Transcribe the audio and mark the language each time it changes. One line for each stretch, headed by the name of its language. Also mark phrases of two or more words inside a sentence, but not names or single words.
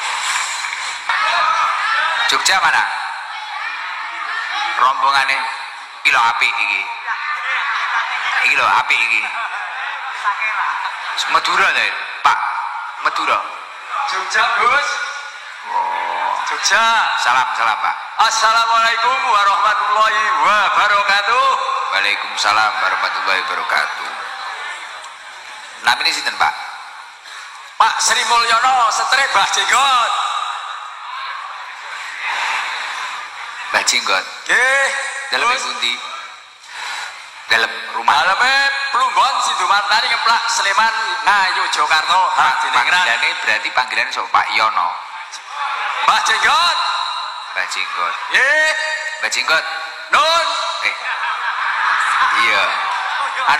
Indonesian: Jogja mana?
Javanese: Rombongane Iki lho apik iki. Iki lho apik iki. Madura lho, Pak. Madura. Jogja, Gus. Oh. Jogja. Salam Pak.
Arabic: السلام عليكم ورحمة الله وبركاته. وعليكم السلام ورحمة الله وبركاته.
Javanese: Namanya sinten, Pak? Pak Sri Mulyono, Setrik Mbah Jenggot. Mbah Jenggot. Nggih. Dalam pundi? Dalam rumah. Daleme Plumbon Sidumartani Ngeplak Sleman Ngayu Jakarta. Panggilane berarti panggilannya so Pak Yono. Mbah Jenggot. Mbah Jenggot. Nggih. Mbah Jenggot. Nun. Iya. Anu